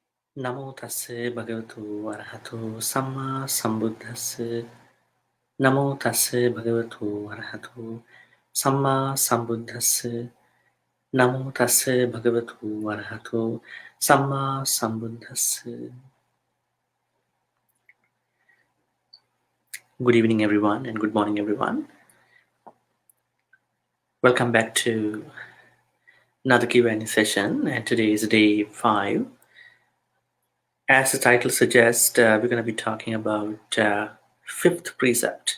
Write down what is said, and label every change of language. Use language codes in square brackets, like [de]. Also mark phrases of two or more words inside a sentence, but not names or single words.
[pi] Namo tassa bhagavato arahato samma sambuddhassa. Namo tassa bhagavato arahato samma sambuddhassa. Namo tassa bhagavato arahato samma sambuddhassa. [en] Good evening, everyone, and good morning, everyone. Welcome back to another Q&A session, and today is day 5. As the title suggests, we're going to be talking about fifth precept.